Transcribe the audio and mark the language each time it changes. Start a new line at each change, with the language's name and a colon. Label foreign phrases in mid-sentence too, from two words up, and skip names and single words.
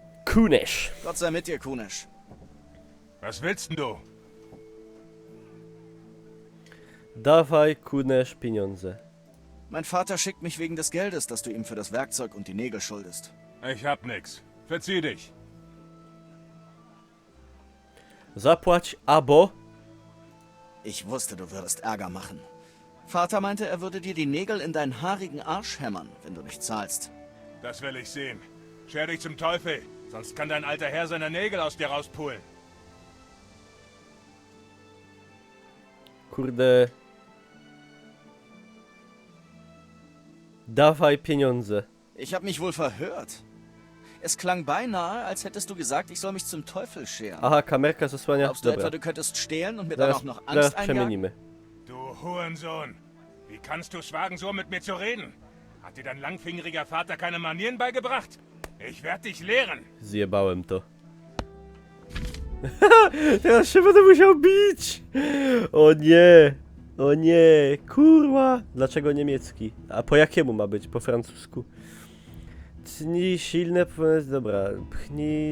German: Kunesh. Gott sei mit dir, Kunesh. Was willst denn du?
Polish: Dawaj, Kunesh, pieniądze.
German: Mein Vater schickt mich wegen des Geldes, das du ihm für das Werkzeug und die Nägel schuldest. Ich hab nix. Verzieh dich.
Polish: Zapłać abo...
German: Ich wusste, du würdest Ärger machen. Vater meinte, er würde dir die Nägel in deinen haarigen Arsch hämmern, wenn du nicht zahlst. Das will ich sehen. Scher dich zum Teufel, sonst kann dein alter Herr seine Nägel aus dir rauspulen.
Polish: Kurde... Dawaj pieniądze.
German: Ich habe mich wohl verhört. Es klang beinahe, als hättest du gesagt, ich soll mich zum Teufel scheren.
Polish: Aha, kamerka zasłania.
German: Glaubst du
Polish: Dobra,
German: etwa, du könntest stehlen und mir dann
Polish: zaraz,
German: auch noch
Polish: zaraz
German: Angst einjagen?
Polish: przemienimy.
German: Du Hurensohn. Wie kannst du's wagen, so mit mir zu reden? Hat dir dein langfingeriger Vater keine Manieren beigebracht? Ich werd dich lehren.
Polish: Zjebałem to. Teraz się będę musiał bić! O nie! O nie! Kurwa! Dlaczego niemiecki? A po jakiemu ma być? Po francusku. Tnij silne... Dobra. Pchnij...